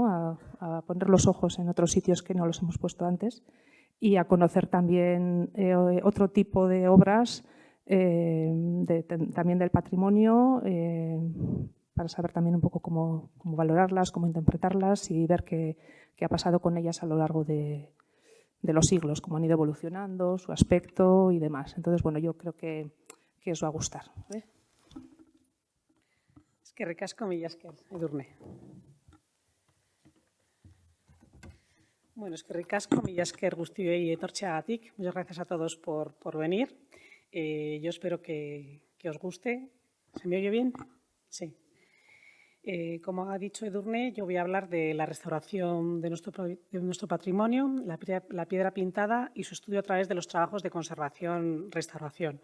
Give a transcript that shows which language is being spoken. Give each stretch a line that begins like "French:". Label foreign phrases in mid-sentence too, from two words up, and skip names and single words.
Spanish: A poner los ojos en otros sitios que no los hemos puesto antes y a conocer también otro tipo de obras también del patrimonio, para saber también un poco cómo valorarlas, cómo interpretarlas y ver qué ha pasado con ellas a lo largo de los siglos, cómo han ido evolucionando, su aspecto y demás. Entonces, bueno, yo creo que os va a gustar.
Basque: Eskerrik asko, mila esker, Edurne. Bueno, eskerrik asko, mila esker guztioi etortzeagatik.
Spanish: Muchas gracias a todos por venir. Yo espero que os guste. ¿Se me oye bien? Sí. Como ha dicho Edurne, yo voy a hablar de la restauración de nuestro patrimonio, la piedra pintada y su estudio a través de los trabajos de conservación-restauración.